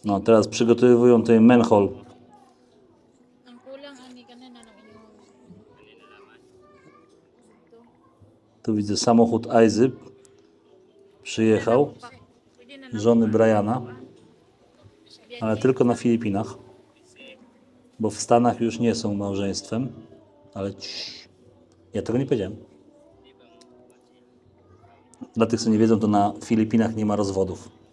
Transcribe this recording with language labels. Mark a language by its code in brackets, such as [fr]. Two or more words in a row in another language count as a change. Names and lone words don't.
[pl] No, teraz przygotowują ten manhole. [ceb] Ang kulang ani ka na ng inyong [pl] Tu widzę samochód Aizy. Przyjechał. [ceb] pwede na [pl] Żony Briana. Ale tylko na Filipinach. Bo w Stanach już nie są małżeństwem. Ale ja tego nie powiedziałem. Dla tych, co nie wiedzą, to na Filipinach nie ma rozwodów.